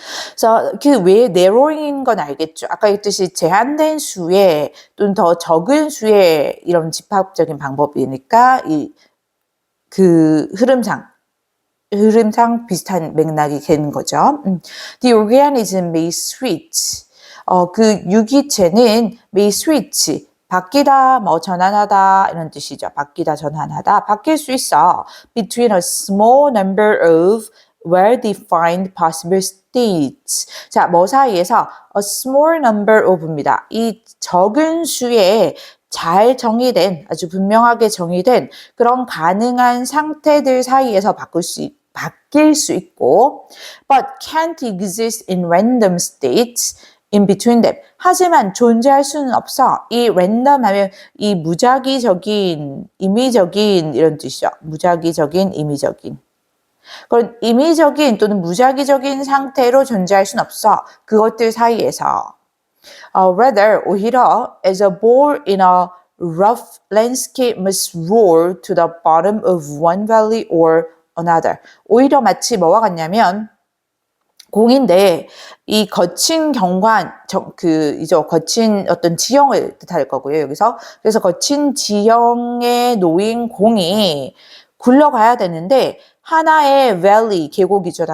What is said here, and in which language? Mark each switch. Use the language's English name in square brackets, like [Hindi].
[Korean] 그래서 그 왜 narrowing인 건 알겠죠. 아까 했듯이 제한된 수의 또는 더 적은 수의 이런 집합적인 방법이니까 그 흐름상 흐름상 비슷한 맥락이 되는 거죠. [English] The organism may switch. [Korean] 그 유기체는 [English] may switch. [Korean] 바뀌다, 뭐 전환하다 이런 뜻이죠. 바뀌다, 전환하다. 바뀔 수 있어. [English] Between a small number of well-defined possible states. [Korean] 자, 뭐 사이에서 a small number of입니다. 이 적은 수의 잘 정의된, 아주 분명하게 정의된 그런 가능한 상태들 사이에서 바뀔 수 있고, [English] but can't exist in random states in between them. [Korean] 하지만 존재할 수는 없어. 이 random 하면 이 무작위적인, 임의적인 이런 뜻이죠. 무작위적인, 임의적인. 그런 임의적인 또는 무작위적인 상태로 존재할 수는 없어. 그것들 사이에서. [English] Rather, 오히려 as a ball in a rough landscape must roll to the bottom of one valley or another. [Korean] 오히려 마치 뭐와 같냐면 공인데 이 거친 경관 거친 어떤 지형을 뜻할 거고요. 여기서 그래서 거친 지형에 놓인 공이 굴러가야 되는데 하나의 valley 계곡이죠.